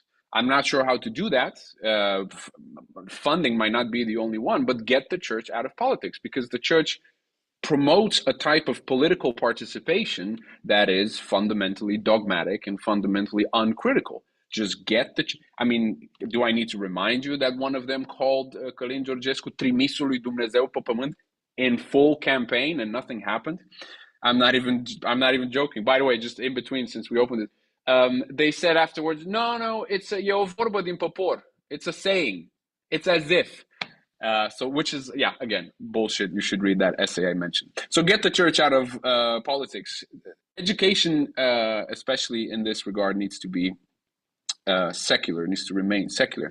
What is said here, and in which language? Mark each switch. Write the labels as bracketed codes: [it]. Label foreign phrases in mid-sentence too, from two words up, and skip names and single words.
[en] I'm not sure how to do that. Funding might not be the only one, but get the church out of politics, because the church promotes a type of political participation that is fundamentally dogmatic and fundamentally uncritical. Just get I mean, do I need to remind you that one of them called Călin Georgescu [ro] trimisul lui Dumnezeu pe pământ [en] in full campaign and nothing happened? I'm not even joking. By the way, just in between, since we opened it, they said afterwards, no, it's [ro] e o vorbă din popor. [en] It's a saying. It's as if. So, which is, yeah, again, bullshit. You should read that essay I mentioned. So get the church out of politics. Education, especially in this regard, needs to be secular, needs to remain secular.